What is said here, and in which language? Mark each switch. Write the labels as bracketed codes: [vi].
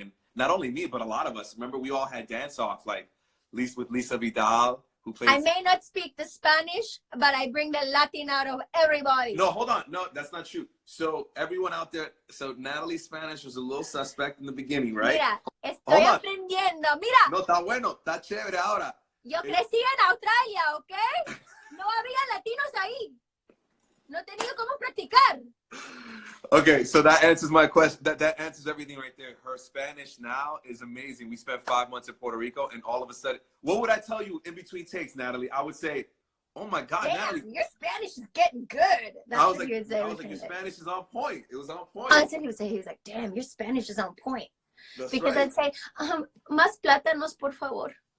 [en] And not only me, but a lot of us. Remember, we all had dance-off, like with Lisa Vidal, who plays... I may not speak the Spanish, but I bring the Latin out of everybody. No, hold on. No, that's not true. So everyone out there, so Nathalie's Spanish was a little suspect in the beginning, right? [es] Mira, estoy aprendiendo. Mira. No, está bueno. Está chévere ahora. Yo crecí en Australia, ¿ok? No había latinos ahí. No tenía cómo practicar. [en] Okay, so that answers my question. That answers everything right there. Her Spanish now is amazing. We spent 5 months in Puerto Rico, and all of a sudden, what would I tell you in between takes, Nathalie? I would say, oh my God, damn, Nathalie, your Spanish is getting good. That's what he would say. I was like, your Spanish is on point. It was on point. That's what he would say. He was like, damn, your Spanish is on point. That's because right. I'd say, [es] más plátanos, por favor.